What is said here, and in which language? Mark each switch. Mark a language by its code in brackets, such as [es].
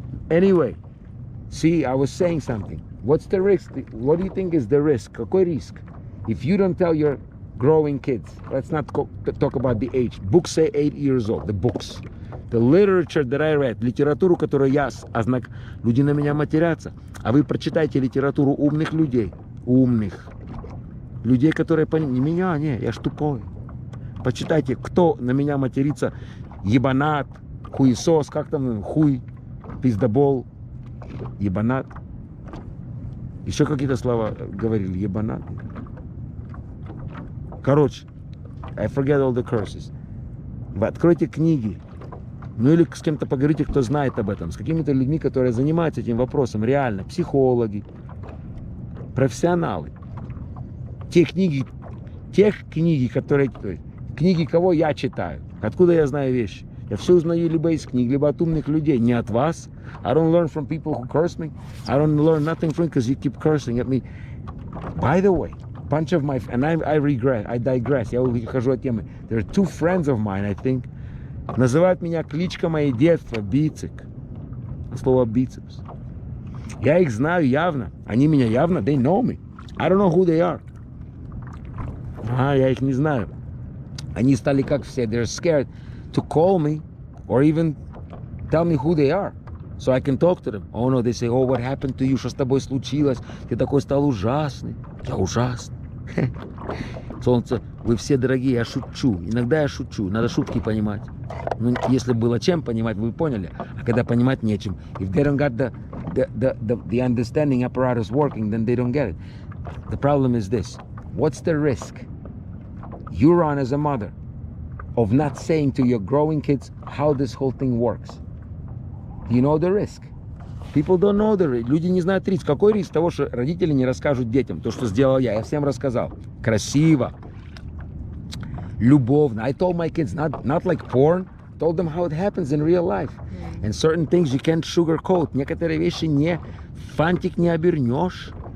[en] Anyway, see, I was saying something. What's the risk? What do you think is the risk? [ru] Какой риск? [en] If you don't tell your growing kids, let's not talk about the age. Books say 8 years old, the books. The literature that I read, [ru] литературу, которую я ознак, люди на меня матерятся. А вы прочитайте литературу умных людей. Умных. Людей, которые не меня, не, я ж тупой. Почитайте, кто на меня матерится. Ебанат, хуесос, как там, хуй, пиздобол, ебанат. Еще какие-то слова говорили, ебанат. Короче, [en] I forget all the curses. [ru] Вы откройте книги. Ну или с кем-то поговорите, кто знает об этом. С какими-то людьми, которые занимаются этим вопросом. Реально. Психологи. Профессионалы. Тех книги, которые... Книги, кого я читаю. Откуда я знаю вещи? Я все узнаю либо из книг, либо от умных людей. Не от вас. [en] I don't learn from people who curse me. I don't learn nothing from you because you keep cursing at me. By the way, bunch of my... And I digress. [ru] Я ухожу от темы. [en] There are 2 friends of mine, I think. [ru] Называют меня кличка моей детства Бицик. Слово бицепс. Я их знаю явно. Они меня явно. [en] They know me. I don't know who they are. [ru] Я их не знаю. Они стали как все. [en] They're scared to call me or even tell me who they are. So I can talk to them. Oh no, they say, oh, what happened to you? [ru] Что с тобой случилось? Ты такой стал ужасный. Я ужасный. Солнце, вы все дорогие, я шучу. Иногда я шучу. Надо шутки понимать. Ну, если было чем понимать, вы поняли. А когда понимать нечем. [en] If they don't got the understanding apparatus working, then they don't get it. The problem is this. What's the risk you run as a mother of not saying to your growing kids how this whole thing works? You know the risk. People don't know the risk. [ru] Люди не знают риск. Какой риск того, что родители не расскажут детям то, что сделал я? Я всем рассказал. Красиво. Любовно. [en] I told my kids, not like porn. Told them how it happens in real life. And certain things you can't sugarcoat. [ru] Некоторые вещи не фантик не обернешь.